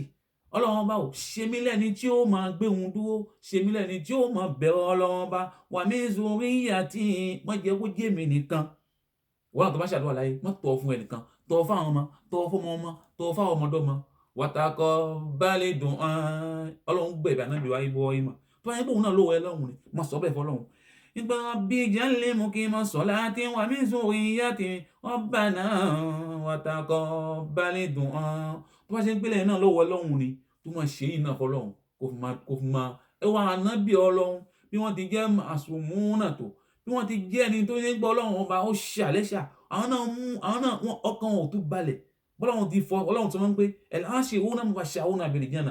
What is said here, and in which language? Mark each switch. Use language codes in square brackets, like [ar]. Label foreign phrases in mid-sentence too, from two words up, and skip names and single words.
[yo] Ọlọ́run bá ṣe mí lẹ́ni tí ó máa gbé òun dúró, ṣe mí lẹ́ni tí ó máa bẹ̀rẹ̀ Ọlọ́run bá wa [ar] من ذريتي, [yo] má jẹ́ kó jẹ́ mi nìkan. wọ́n náà tó bá ṣàdúrà láyé má tọ́ fún ẹnìkan, tọ́ fáwọn ọmọ, tọ́ fọ́mọ ọmọ, tọ́ fáwọn ọmọdọ́mọ. [ar] وتقبل دعاء. [yo] Ọlọ́run gbẹ̀bẹ̀ ànábì wa Ibrahim tó bá yẹ pé òun náà lówó Ọlọ́run ni má sọ bẹ́ẹ̀ fọ́lọ́run. [ar] nígbà رب اجعلني مقيم الصلاة ومن ذريتي ربنا وتقبل دعاء. [yo] tó bá ṣe ń gbélé náà lọ́wọ́ Ọlọ́run ni tó máa ṣe yìí náà fọ́lọ́run kó fi máa ẹwà ànábì Ọlọ́run bí wọ́n ti jẹ́ àsùnmúnà tó, bí wọ́n ti jẹ́ ẹni tó ní gbọ́ Ọlọ́run ọba ó ṣàlẹ́ṣà. àwọn náà ọkàn wọn ò tún balẹ̀ bọ́lọ́run ti fọ Ọlọ́run tó máa ń pé [ar] العشرة المبشرون بالجنة.